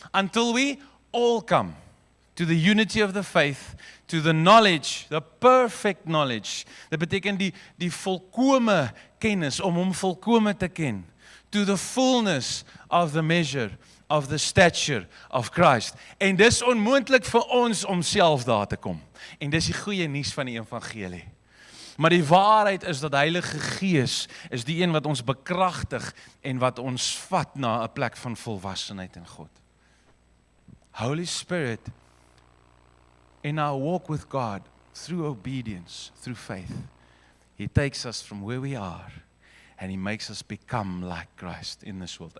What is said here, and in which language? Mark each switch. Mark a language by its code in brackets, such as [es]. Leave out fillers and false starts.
[en] Until we all come to the unity of the faith, to the knowledge, the perfect knowledge. [af] Dit beteken die volkome kennis, om hom volkome te ken. [en] To the fullness of the measure of the stature of Christ. [af] En dis onmoontlik vir ons om self daar te kom. En dis die goeie nuus van die evangelie. Maar die waarheid is dat Heilige Gees is die een wat ons bekragtig en wat ons vat na 'n plek van volwassenheid in God. [en] Holy Spirit, in our walk with God, through obedience, through faith, He takes us from where we are and He makes us become like Christ in this world.